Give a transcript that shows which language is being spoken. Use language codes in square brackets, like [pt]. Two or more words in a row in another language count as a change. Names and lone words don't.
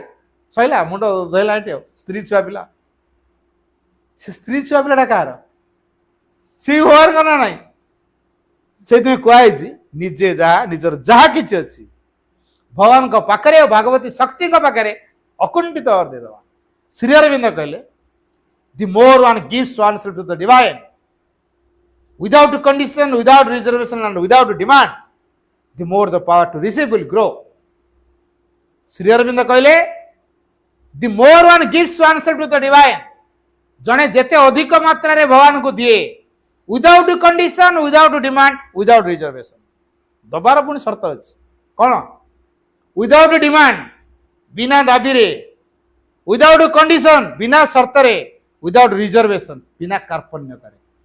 [or] ସଇଲା, ମୁଣ୍ଡ ଧଇଲା ଏଠି ଆଉ। ସ୍ତ୍ରୀ ଛୁଆ ପିଲା, ସେ ସ୍ତ୍ରୀ ଛୁଆ ପିଲାଟା କାହାର? ସେ ଭଗବାନଙ୍କ ନା ନାହିଁ? ସେଇଥିପାଇଁ କୁହାଯାଇଛି ନିଜେ ଯାହା, ନିଜର ଯାହା କିଛି ଅଛି ଭଗବାନଙ୍କ ପାଖରେ ଆଉ ଭାଗବତୀ ଶକ୍ତିଙ୍କ ପାଖରେ ଅକୁଣ୍ଠିତ ଭାବରେ ଦେଇଦେବା। [en] ଶ୍ରୀ ଅରବିନ୍ଦ କହିଲେ The more one gives oneself to the divine without condition, without reservation and without demand, the more the power to receive will grow. ଶ୍ରୀ ଅରବିନ୍ଦ କହିଲେ The more one gives oneself to the divine, [or] ଜଣେ ଯେତେ ଅଧିକ ମାତ୍ରାରେ ଭଗବାନଙ୍କୁ ଦିଏ [en] without condition, without demand, without reservation, [or] ଦବାର ପୁଣି ସର୍ତ୍ତ ଅଛି। କଣ? [en] without demand, [or] ବିନା ଦାବିରେ, [en] without condition, [or] ବିନା ସର୍ତ୍ତରେ, [en] without reservation, [or] ବିନା କାର୍ପଣ୍ୟତାରେ।